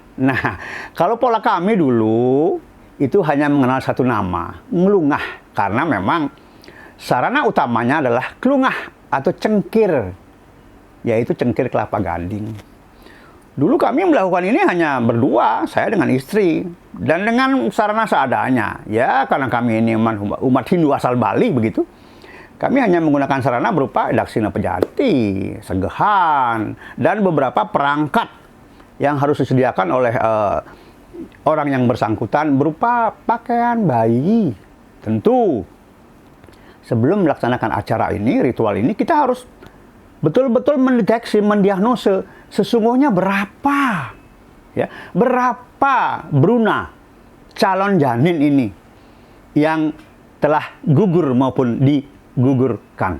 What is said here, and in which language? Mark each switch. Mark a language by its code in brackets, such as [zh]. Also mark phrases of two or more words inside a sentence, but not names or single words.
[id] Nah, kalau pola kami dulu itu hanya mengenal satu nama, ngelungah, karena memang sarana utamanya adalah kelungah atau cengkir, yaitu cengkir kelapa gading. Dulu kami melakukan ini hanya berdua, saya dengan istri, dan dengan sarana seadanya. Ya, karena kami ini umat Hindu asal Bali begitu, kami hanya menggunakan sarana berupa daksina pejati, segehan, dan beberapa perangkat yang harus disediakan oleh orang yang bersangkutan berupa pakaian bayi. Tentu sebelum melaksanakan acara ini, ritual ini, kita harus betul-betul mendeteksi, mendiagnose sesungguhnya berapa, ya, berapa Bruna calon janin ini yang telah gugur maupun menggugurkan.